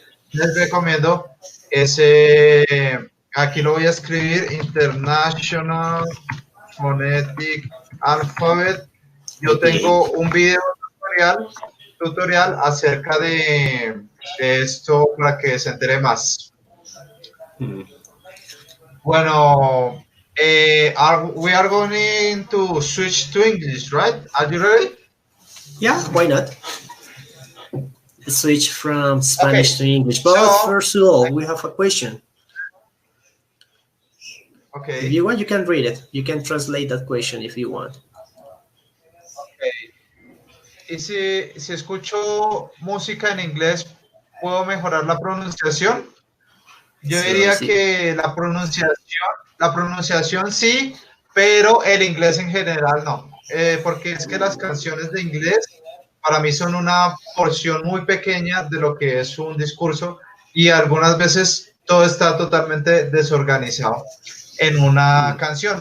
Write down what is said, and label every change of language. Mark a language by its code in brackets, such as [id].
[es] Les recomiendo ese, aquí lo voy a escribir, International Phonetic Alphabet. Yo tengo un video tutorial acerca de esto para que se entere más. [en] Bueno, we are going to switch to English, right? Are you ready? Yeah, why not? Switch from Spanish to English. But So, first of all, we have a question. Okay. If you want, you can read it. You can translate that question if you want. Okay. [es] Y si escucho música en inglés, ¿puedo mejorar la pronunciación? Yo diría que la pronunciación sí, pero el inglés en general no. Porque es que las canciones de inglés para mí son una porción muy pequeña de lo que es un discurso y algunas veces todo está totalmente desorganizado en una canción.